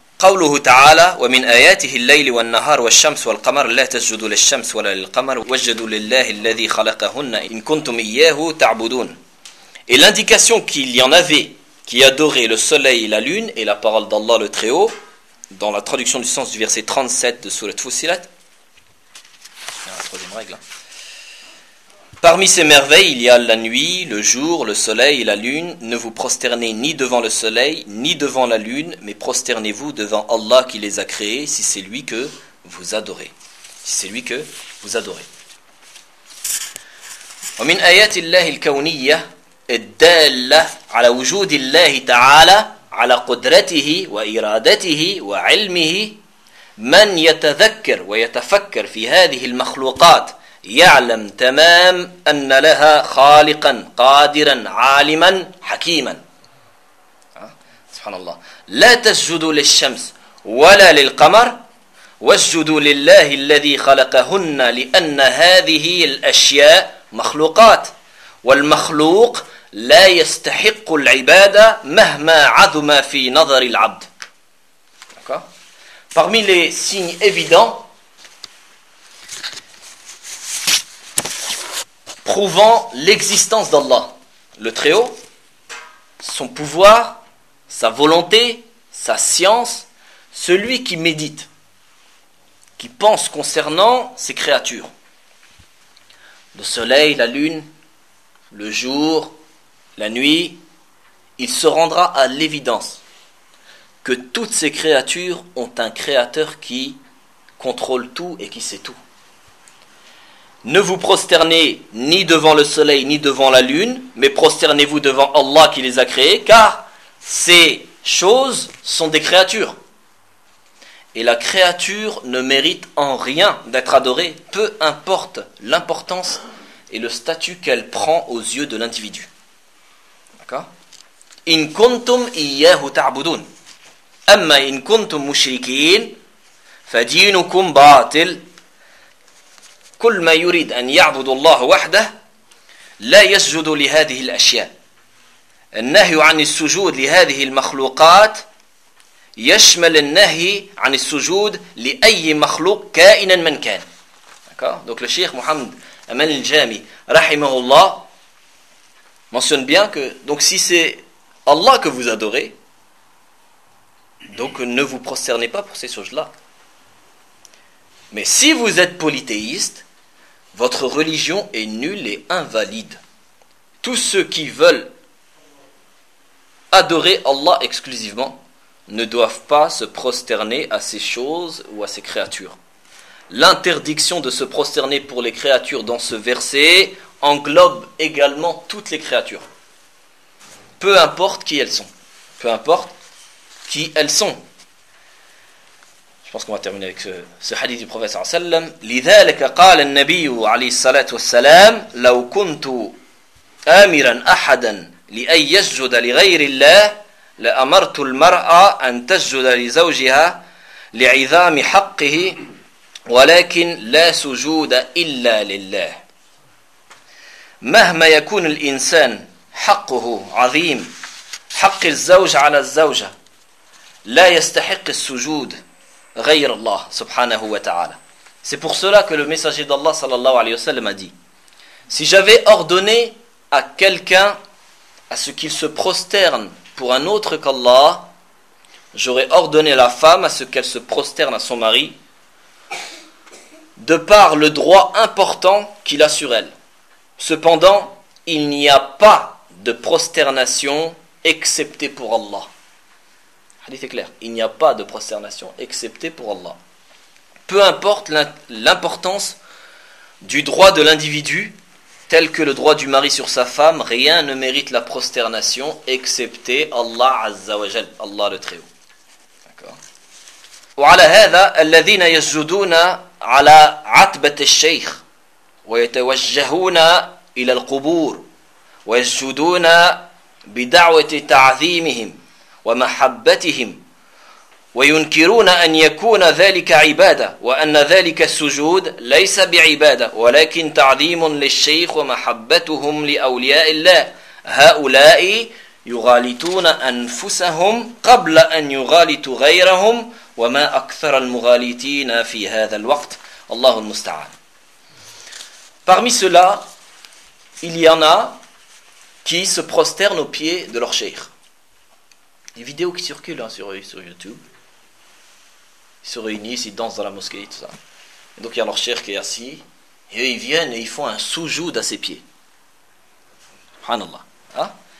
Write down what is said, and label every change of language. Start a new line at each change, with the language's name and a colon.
Arabic: قوله تعالى ومن آياته الليل والنهار والشمس والقمر لا تسجدوا للشمس ولا للقمر واسجدوا لله الذي خلقهن إن كنتم إياه تعبدون.
French: Et l'indication qu'il y en avait qui adoraient le soleil et la lune et la parole d'Allah le Très-Haut, dans la traduction du sens du verset 37 de sourate Fussilat. La troisième règle. Parmi ces merveilles, il y a la nuit, le jour, le soleil et la lune. Ne vous prosternez ni devant le soleil, ni devant la lune, mais prosternez-vous devant Allah qui les a créés, si c'est lui que vous adorez. Si c'est lui que vous adorez.
Arabic: ومن آيات الله الكونية الدالة على وجود الله تعالى على قدرته وإرادته وعلمه من يتذكر ويتفكر في هذه المخلوقات يعلم تمام أن لها خالقا قادرا عالما حكيما. سبحان الله. لا تسجدوا للشمس ولا للقمر واسجدوا لله الذي خلقهن لأن هذه الأشياء مخلوقات والمخلوق لا يستحق العبادة مهما عظم في نظر العبد.
French: Parmi les signes évidents prouvant l'existence d'Allah, le Très-Haut, son pouvoir, sa volonté, sa science, celui qui médite, qui pense concernant ses créatures, le soleil, la lune, le jour, la nuit, il se rendra à l'évidence que toutes ces créatures ont un créateur qui contrôle tout et qui sait tout. Ne vous prosternez ni devant le soleil ni devant la lune, mais prosternez-vous devant Allah qui les a créés, car ces choses sont des créatures. Et la créature ne mérite en rien d'être adorée, peu importe l'importance et le statut qu'elle prend aux yeux de l'individu. D'accord ?
Arabic: In kuntum iyyahu ta'budun. أما إن كنتم مشركين فدينكم باطل كل ما يريد أن يعبد الله وحده لا يسجد لهذه الأشياء النهي عن السجود لهذه المخلوقات يشمل النهي عن السجود لأي مخلوق كائنا من كان. دونك الشيخ محمد أمان الجامي رحمه الله
French: mentionne bien que donc si c'est Allah que vous adorez, donc ne vous prosternez pas pour ces choses-là. Mais si vous êtes polythéiste, votre religion est nulle et invalide. Tous ceux qui veulent adorer Allah exclusivement ne doivent pas se prosterner à ces choses ou à ces créatures. L'interdiction de se prosterner pour les créatures dans ce verset englobe également toutes les créatures. Peu importe qui elles sont. Peu importe qui elles sont. Je pense qu'on va terminer avec ce hadith du prophète sallam.
Arabic: لذلك قال النبي عليه الصلاة والسلام لو كنت آمرا أحدا لأن يسجد لغير الله لأمرت المرأة أن تسجد لزوجها لعظام حقه ولكن لا سجود إلا لله. مهما يكون الإنسان حقه عظيم حق الزوج على الزوجة لا يستحق السجود غير الله سبحانه وتعالى.
French: C'est pour cela que le messager d'Allah sallallahu alayhi wa sallam a dit: si j'avais ordonné à quelqu'un à ce qu'il se prosterne pour un autre qu'Allah, j'aurais ordonné à la femme à ce qu'elle se prosterne à son mari de par le droit important qu'il a sur elle. Cependant, il n'y a pas de prosternation excepté pour Allah. Hadith est clair, il n'y a pas de prosternation excepté pour Allah. Peu importe l'importance du droit de l'individu, tel que le droit du mari sur sa femme, rien ne mérite la prosternation excepté Allah Azza wa Jal, Allah le Très-Haut. D'accord.
Arabic: وعلى هذا الذين يسجدون على عتبة الشيخ ويتوجهون إلى القبور ويسجدون بدعوة تعظيمهم ومحبتهم وينكرون أن يكون ذلك عبادة وأن ذلك السجود ليس بعبادة ولكن تعظيم للشيخ ومحبتهم لأولياء الله هؤلاء يغالطون أنفسهم قبل أن يغالطوا غيرهم وما أكثر المغالطين في هذا الوقت الله المستعان.
French: Parmi ceux-là, il y en a qui se prosternent aux pieds de leur cheikh. Des vidéos qui circulent hein, sur YouTube. Ils se réunissent, ils dansent dans la mosquée, tout ça. Et donc il y a leur cheikh qui est assis. Et eux, ils viennent et ils font un soujoud à ses pieds. Subhanallah. Hein?